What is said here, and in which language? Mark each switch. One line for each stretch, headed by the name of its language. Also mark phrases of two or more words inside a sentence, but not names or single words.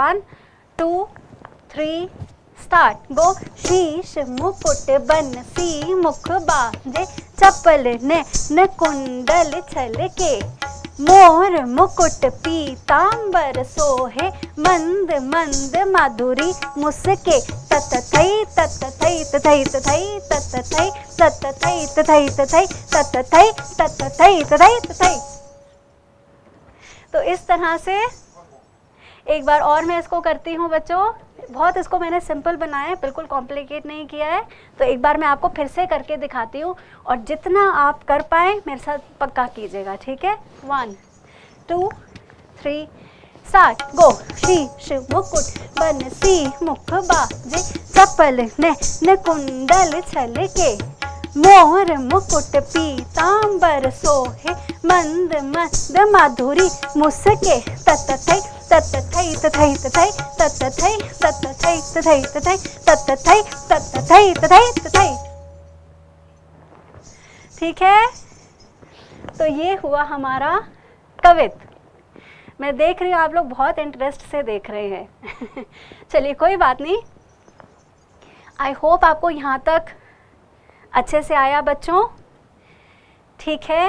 English: 1 2 3 Start. Go.
Hindi: शीश मुकुट बन सी मुख बाजे चप्पल नैन कुंडल छल के। मोर मुकुट पीतांबर सोहे मंद मंद माधुरी मुस्के। तत थई तत थई तथई तथई तत थई तत थई तथई तथई तत थई तत थई तथई तथई। तो इस तरह से एक बार और मैं इसको करती हूँ बच्चों। बहुत इसको मैंने सिंपल बनाया है, बिल्कुल कॉम्प्लिकेट नहीं किया है। तो एक बार मैं आपको फिर से करके दिखाती हूँ और जितना आप कर पाए मेरे साथ पक्का कीजिएगा, ठीक है।
English: 1 2 3 Start. Go.
Hindi: शीश मुकुट बन सी मुख बाजे चप्पल नैन कुंडल छल के। मोर मुकुट पीतांबर सोहे मंद मंद माधुरी मुस्के। तत थई तत थई तथई तथई तत थई तत थई तथई तथई तत थई तत थई तथई तथई। ठीक है, तो ये हुआ हमारा कवित। मैं देख रही हूँ आप लोग बहुत इंटरेस्ट से देख रहे हैं। चलिए कोई बात नहीं,
English: I hope
Hindi: आपको यहाँ तक अच्छे से आया बच्चों, ठीक है।